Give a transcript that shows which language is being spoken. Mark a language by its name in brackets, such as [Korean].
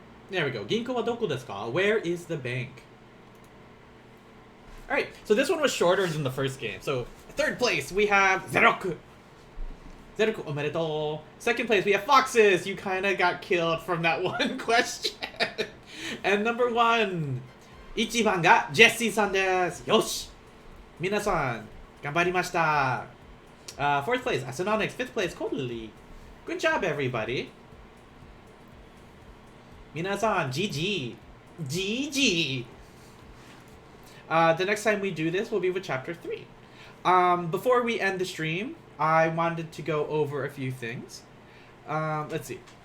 [English] There we go. [Japanese] 銀行はどこですか? [English] Where is the bank? Alright, so this one was shorter than the first game. So, third place, we have Zeroku. Zeroku, omedetou. Second place, we have Foxes. You kind of got killed from that one question. And number 1. [Japanese] 1番がジェシーさんです。よし皆さん、頑張りました。 [English] Fourth place, Asenonics. Fifth place, Koduli. Good job, everybody. [Japanese] 皆さん、GG. GG. [English] The next time we do this will be with Chapter 3. Before we end the stream, I wanted to go over a few things. Let's see.